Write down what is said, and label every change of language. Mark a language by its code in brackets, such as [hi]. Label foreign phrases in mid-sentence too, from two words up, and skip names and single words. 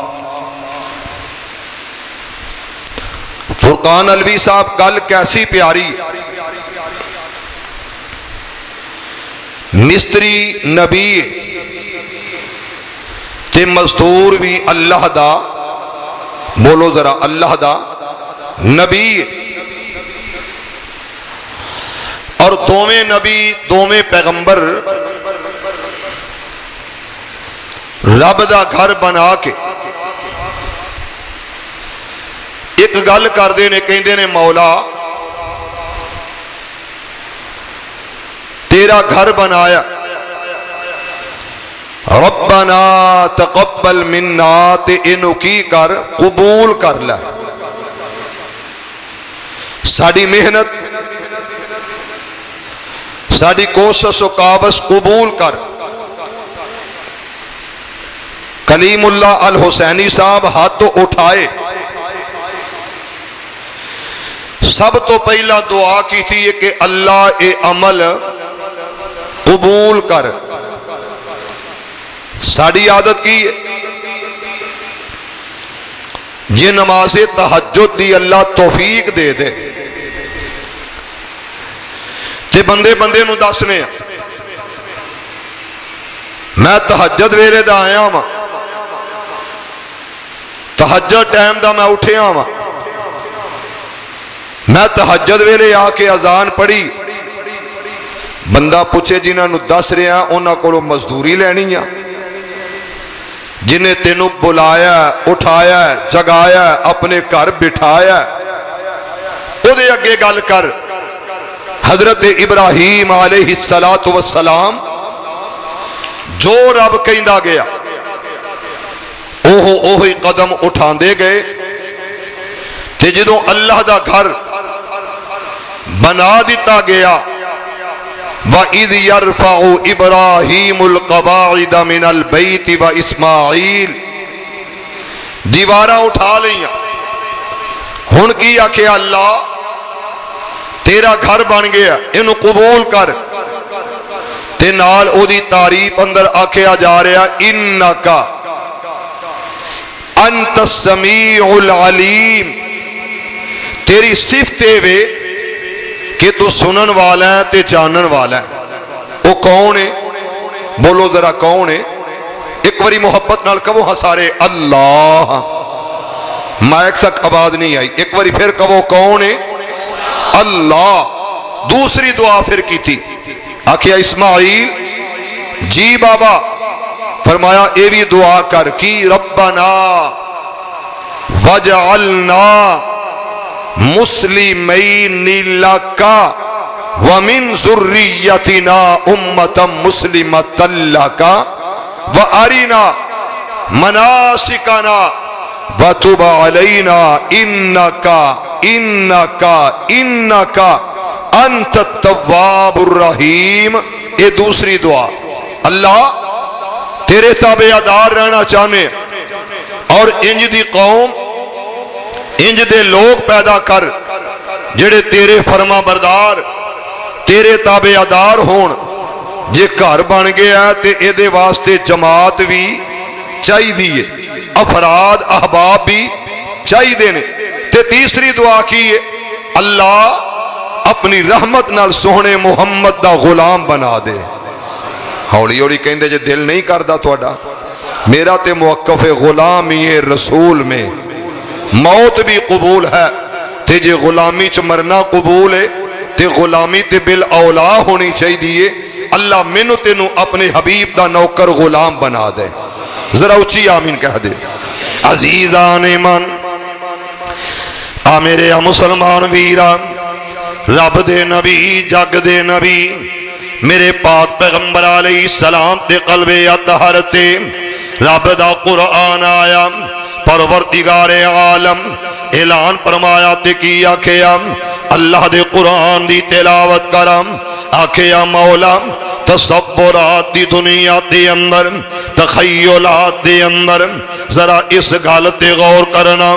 [pa] فرقان الوی صاحب گل کیسی پیاری، مستری نبی تے مزدور بھی اللہ دا، بولو ذرا اللہ دا نبی، اور دوویں نبی دوویں پیغمبر رب دا گھر بنا کے ایک گل کردے نے، کہندے نے مولا تیرا گھر بنایا، [ar] ربنا تقبل منا، [pa] تے اینو کی کر، قبول کر لے، ساڑی محنت، ساڑی کوشش و کاوش قبول کر۔ کلیم اللہ الحسینی صاحب ہاتھ اٹھائے، سب تو پہلا دعا کی تھی کہ اللہ اے عمل قبول کر۔ ساڑی عادت کی یہ نماز تہجد دی اللہ توفیق دے دے تے بندے بندے نو دسنے، میں تہجد ویلے دا آیا ہاں، تہجد ٹائم دا میں اٹھیا ہاں، میں تہجد ویلے آ کے اذان پڑھی، بندہ پوچھے جنہاں نو دس رہا انہاں کولوں مزدوری لینی ہے، جنہیں تینوں بلایا، اٹھایا، جگایا، اپنے گھر بٹھایا، او دے اگے گل کر۔ حضرت ابراہیم [ar] علیہ السلام [pa] جو رب کہندا گیا اوہی قدم اٹھاندے گئے، تے جدوں اللہ دا گھر بنا دیتا گیا، [ar] وَإِذْ يَرْفَعُ إِبْرَاهِيمُ الْقَوَاعِدَ مِنَ الْبَيْتِ وَإِسْمَاعِيلُ، [pa] دیوارہ اٹھا لیاں، ہن کی آکھے اللہ تیرا گھر بن گیا، انہوں قبول کر، تے نال او دی تعریف اندر آکھیا جا رہا، [ar] اِنَّكَ أَنْتَ السَّمِيعُ الْعَلِيمُ، [pa] تیری صفت وے کہ تو سنن والا ہے تے جانن والا ہے. [ur] وہ کون ہے؟ بولو ذرا کون ہے؟ [pa] ایک باری محبت نال کہو ہاں سارے اللہ. مائک تک آواز نہیں آئی. ایک باری پھر کہو کون ہے؟ اللہ. دوسری دعا پھر کی تھی. آخیا اسماعیل جی بابا. فرمایا اے بھی دعا کر کی [ar] ربنا وجعلنا مسلمین لک ومن ذریتنا امتا مسلمتا لک وارنا مناسکنا وتب علینا انک انت التواب الرحیم. [ur] یہ دوسری دعا. [pa] اللہ تیرے تابعدار رہنا چاہنے اور انج دی قوم انج دے لوگ پیدا کر جڑے تیرے فرما بردار تیرے تابعدار ہون. جے گھر بن گیا تے اے دے واسطے جماعت بھی چاہی دیئے افراد احباب بھی چاہی دینے. تے تیسری دعا کی ہے اللہ اپنی رحمت نال سوہنے محمد دا غلام بنا دے. ہولی ہولی کہندے جے دل نہیں کردا تہاڈا میرا تے موقف [ur] غلامی رسول میں موت بھی قبول ہے [pa] تے جے غلامی چ مرنا قبول ہے تے غلامی تے بالاولا ہونی چاہیے. اللہ مینوں تینوں اپنے حبیب دا نوکر غلام بنا دے. ذرا اچھی آمین کہہ دے. عزیزان من آ میرے مسلمان ویران رب دے نبی جگ دے نبی میرے پاک پیغمبر [ar] علیہ السلام [pa] تے قلب اطہر تے رب دا قرآن آیا. پروردگار عالم اعلان فرمایا تے کی آکھیا اللہ دے قرآن دی تلاوت کرم. آکھیا مولا تصورات دی دنیا دے اندر تخیلات دے اندر ذرا اس گل تے غور کرنا.